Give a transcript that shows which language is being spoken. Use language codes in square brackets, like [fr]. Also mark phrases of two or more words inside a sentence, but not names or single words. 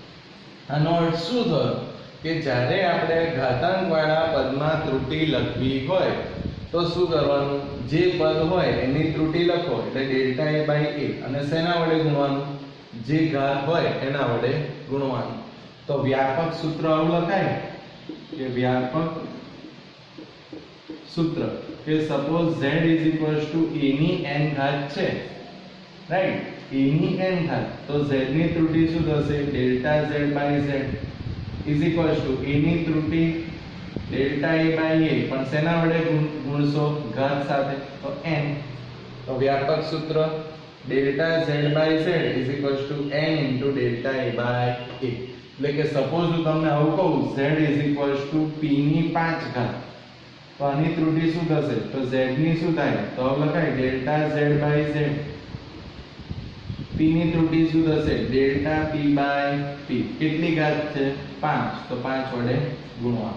[gu] આનો અર્થ શું થયો કે જ્યારે આપણે ઘાતાંકવાળા પદમાં ત્રુટિ લખવી હોય તો શું કરવાનું? જે પદ હોય એની ત્રુટિ લખો એટલે [en] delta a by a, [gu] અને શેના વડે ગુણવાનું? જે ઘાત હોય એના વડે ગુણવાનું. તો વ્યાપક સૂત્ર આવું લખાય કે વ્યાપક સૂત્ર કે [en] suppose z is equals to a [gu] ની n ઘાત છે, રાઈટ? a ની n ઘાત, તો z ની ત્રુટિ શું થશે? [en] delta z by z is equals to a [gu] ની ત્રુટિ [en] delta a by a, [gu] પણ શેના વડે ગુણશો? ઘાત સાથે, તો n. તો વ્યાપક સૂત્ર [en] delta z by z is equals to n into delta a by a. [gu] એટલે કે સપોઝ હું તમને આવું કહું [en] z is equals to p [gu] ની 5 ઘાત, તો આની ત્રુટિ શું થશે? તો z ની શું થાય? તો હવે લખાય [en] delta z by z. [gu] p ની ત્રુટિ શું થશે? [en] delta p by p. [gu] કેટલી ઘાત છે? 5, તો 5 વડે ગુણવાનું.